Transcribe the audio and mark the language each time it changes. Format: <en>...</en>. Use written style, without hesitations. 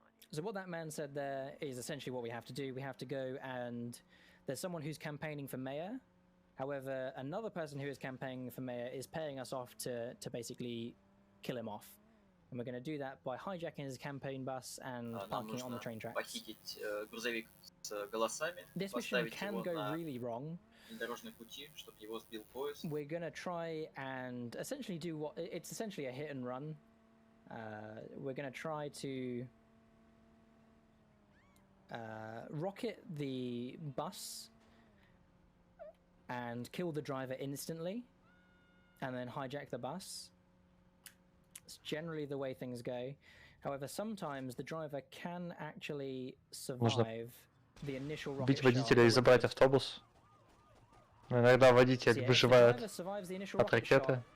<en>So what that man said there is essentially what we have to do. We have to go and... There's someone who's campaigning for mayor. However, another person who is campaigning for mayor is paying us off to basically kill him off. And we're going to do that by hijacking his campaign bus and parking it on the train tracks.</en> <ru>Похитить грузовик с голосами,</ru> <en>this mission can go really wrong.</en> <ru>Пути, чтобы его сбил поезд.</ru> <en>We're going to try and essentially do what... It's essentially a hit and run. We're going to try to rocket the bus and kill the driver instantly, and then hijack the bus. It's generally the way things go. However, sometimes the driver can actually survive the initial rocket</en> <ru>Убить водителя и забрать автобус. Но иногда водитель выживает от ракеты.</ru>